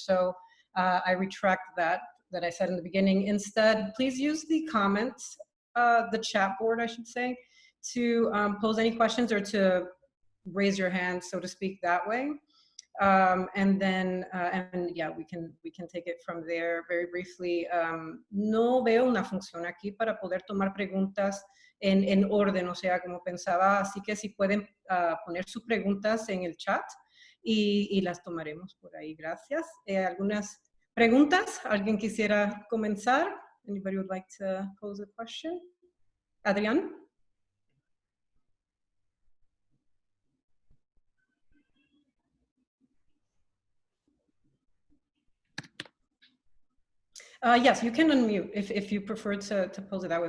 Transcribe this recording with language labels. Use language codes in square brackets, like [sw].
[en] So I retract that I said in the beginning. Instead, please use the comments, the chat board, I should say, to pose any questions or to raise your hand, so to speak, that way. And yeah, we can take it from there very briefly. [es] No veo una función aquí para poder tomar preguntas en orden, o sea, como pensaba, así que si pueden poner sus preguntas en el chat y las tomaremos por ahí. Gracias. ¿Algunas preguntas? ¿Alguien quisiera comenzar? [en] Anybody would like to pose a question? Adrián? Yes, you can unmute if you prefer to pose it that way.